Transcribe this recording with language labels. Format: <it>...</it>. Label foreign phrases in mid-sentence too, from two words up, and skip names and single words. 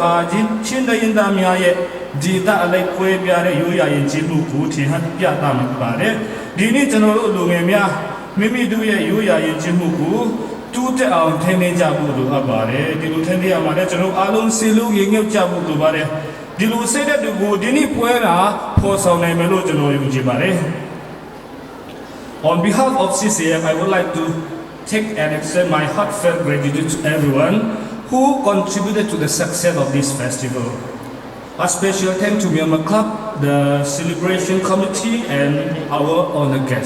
<my>ဟာချင်းတရင်သားများရဲ့ဒီတာအလိုက်ပွဲပြတဲ့ရိုးရာရင်ကျေးမှုကိုထင်ဟပ်ပြသမှာဖြစ်ပါတယ် ဒီနေ့ကျွန်တော်တို့လူငယ်များမိမိတို့ရဲ့ရိုးရာရင်ကျေးမှုကိုတူးတက်အောင်ထိန်းသိမ်းကြဖို့လိုအပ်ပါတယ်ဒီလိုထိန်းသိမ်းရမှာလည်းကျွန်တော်အားလုံးစီလုံးရင်ငုပ်ကြဖို့လိုပါတယ်ဒီလိုစိတ်တဲ့သူကိုဒီနေ့ပွဲတာဖော်ဆောင်နိုင်မယ်လို့ကျွန်တော်ယုံကြည်ပါတယ်</my> <en>On behalf of CCF I would like to take and extend my heartfelt gratitude to everyone who contributed to the success of this festival. A special thank to Myanmar Club, the celebration committee and our honored guests.</en>